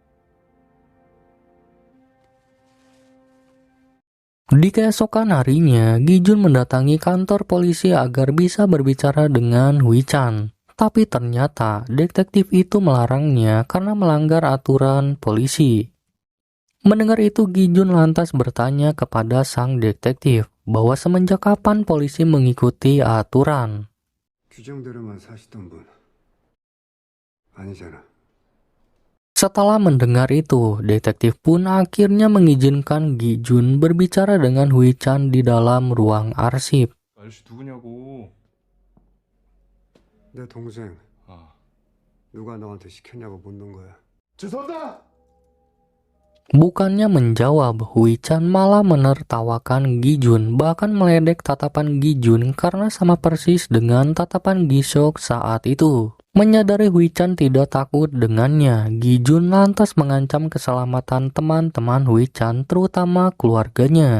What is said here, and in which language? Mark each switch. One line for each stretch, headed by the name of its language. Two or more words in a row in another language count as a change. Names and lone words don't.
Indonesian: Di keesokan harinya, Gi Jun mendatangi kantor polisi agar bisa berbicara dengan Hui Chan. Tapi ternyata detektif itu melarangnya karena melanggar aturan polisi. Mendengar itu, Gi Jun lantas bertanya kepada sang detektif bahwa semenjak kapan polisi mengikuti aturan.
Korean: 규정대로만 사시던 분 아니잖아.
Indonesian: Setelah mendengar itu, detektif pun akhirnya mengizinkan Gi Jun berbicara dengan Hui Chan di dalam ruang arsip.
Korean: 아저씨 누구냐고. 내 동생 아, 누가 너한테 시켰냐고 묻는 거야. 죄송합니다.
Indonesian: Bukannya menjawab, Hui Chan malah menertawakan Gi Jun, bahkan meledek tatapan Gi Jun karena sama persis dengan tatapan Gi Seok saat itu. Menyadari Hui Chan tidak takut dengannya, Gi Jun lantas mengancam keselamatan teman-teman Hui Chan, terutama keluarganya.